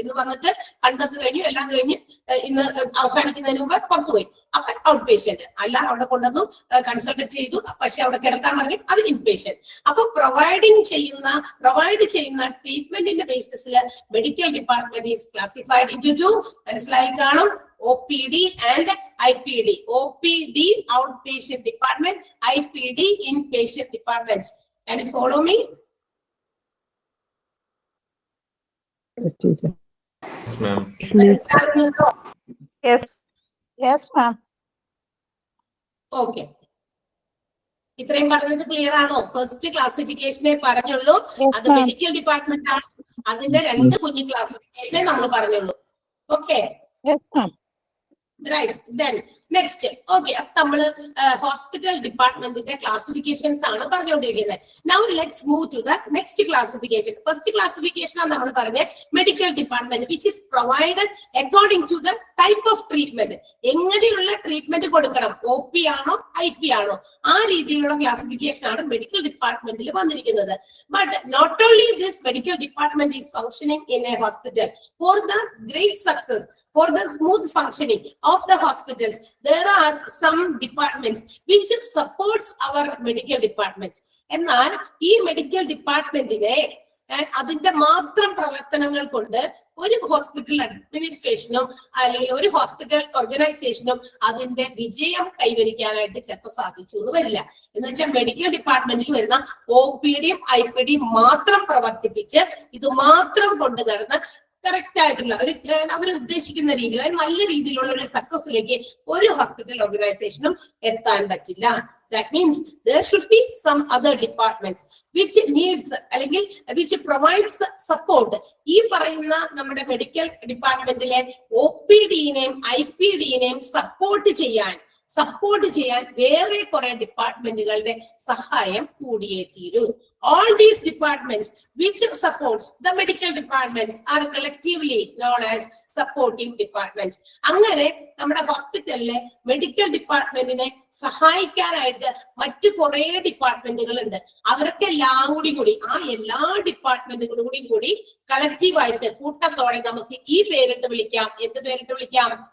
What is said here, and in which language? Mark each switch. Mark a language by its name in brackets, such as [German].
[Malayalam] ഇന്ന് വന്നിട്ട് കണ്ടൊക്കെ കഴിഞ്ഞു, എല്ലാം കഴിഞ്ഞ് ഇന്ന് അവസാനിക്കുന്നതിന് മുമ്പ് പുറത്തുപോയി, അപ്പൊ ഔട്ട് പേഷ്യന്റ്. അല്ല, അവിടെ കൊണ്ടുവന്നു കൺസൾട്ട് ചെയ്തു, പക്ഷെ അവിടെ കിടത്താൻ പറഞ്ഞു, അത് ഇൻപേഷ്യന്റ്. അപ്പൊ പ്രൊവൈഡ് ചെയ്യുന്ന ട്രീറ്റ്മെന്റിന്റെ ബേസിസിൽ medical department [English] Is classified into 2. [Malayalam] മനസ്സിലായി കാണും, OPD and IPD. [English] OPD outpatient department, IPD inpatient department. Can you follow me? Yes, teacher. Yes, ma'am. Yes, ma'am. [Malayalam] Okay. ഇത്രയും പറഞ്ഞത് ക്ലിയർ ആണോ? ഫസ്റ്റ് ക്ലാസിഫിക്കേഷനെ പറഞ്ഞുള്ളൂ, അത് മെഡിക്കൽ ഡിപ്പാർട്ട്മെന്റ് ആണ്. അതിന്റെ 2 കുഞ്ഞു ക്ലാസിഫിക്കേഷനെ നമ്മൾ പറഞ്ഞുള്ളൂ. Okay, right. [English] then next, [Malayalam] okay, അപ്പൊ നമ്മള് ഹോസ്പിറ്റൽ ഡിപ്പാർട്ട്മെന്റിന്റെ ക്ലാസിഫിക്കേഷൻസ് ആണ് പറഞ്ഞുകൊണ്ടിരിക്കുന്നത്. [English] Now let's move to the next classification. [Malayalam] First classification ആണ് നമ്മൾ പറഞ്ഞ medical department, [English] Which is provided according to the type of treatment. [Malayalam] എങ്ങനെയുള്ള ട്രീറ്റ്മെന്റ് കൊടുക്കണം, OP ആണോ IP ആണോ, ആ രീതിയിലുള്ള ക്ലാസിഫിക്കേഷൻ ആണ് മെഡിക്കൽ ഡിപ്പാർട്ട്മെന്റിൽ വന്നിരിക്കുന്നത്. [English] But not only this medical department is functioning in a hospital. For the great success, for the smooth functioning of the hospitals, there are some departments which supports our medical departments. [Malayalam] എന്നാൽ ഈ medical ഡിപ്പാർട്ട്മെന്റിനെ അതിന്റെ മാത്രം പ്രവർത്തനങ്ങൾ കൊണ്ട് ഒരു hospital അഡ്മിനിസ്ട്രേഷനും അല്ലെങ്കിൽ ഒരു hospital ഓർഗനൈസേഷനും അതിന്റെ വിജയം കൈവരിക്കാനായിട്ട് ചിലപ്പോൾ സാധിച്ചു എന്ന് വരില്ല. എന്ന് വെച്ചാൽ മെഡിക്കൽ ഡിപ്പാർട്ട്മെന്റിൽ വരുന്ന OPDയും IPDയും മാത്രം പ്രവർത്തിപ്പിച്ച് ഇത് മാത്രം കൊണ്ടു നടന്ന് കറക്റ്റ് ആയിട്ടുള്ള ഒരു അവർ ഉദ്ദേശിക്കുന്ന രീതിയിൽ നല്ല രീതിയിലുള്ള ഒരു സക്സസിലേക്ക് ഒരു ഹോസ്പിറ്റൽ ഓർഗനൈസേഷനും എത്താൻ പറ്റില്ല. [English] That means there should be some other departments which needs അല്ലെങ്കിൽ which provides support. [Malayalam] ഈ പറയുന്ന നമ്മുടെ മെഡിക്കൽ ഡിപ്പാർട്ട്മെന്റിലെ OPDനെയും IPDനെയും സപ്പോർട്ട് ചെയ്യാൻ വേറെ കുറെ ഡിപ്പാർട്ട്മെന്റുകളുടെ സഹായം കൂടിയേ തീരൂ. [English] All these departments which supports the medical departments are collectively known as supporting departments. [Malayalam] അങ്ങനെ നമ്മുടെ ഹോസ്പിറ്റലിലെ മെഡിക്കൽ ഡിപ്പാർട്ട്മെന്റിനെ സഹായിക്കാനായിട്ട് മറ്റു കുറെ ഡിപ്പാർട്ട്മെന്റുകൾ ഉണ്ട്. അവരൊക്കെ എല്ലാം കൂടി ആ എല്ലാ ഡിപ്പാർട്ട്മെന്റുകളും കൂടി കളക്റ്റീവായിട്ട് കൂട്ടത്തോടെ നമുക്ക് ഈ പേരിട്ട് വിളിക്കാം. എന്ത് പേരിട്ട് വിളിക്കാം?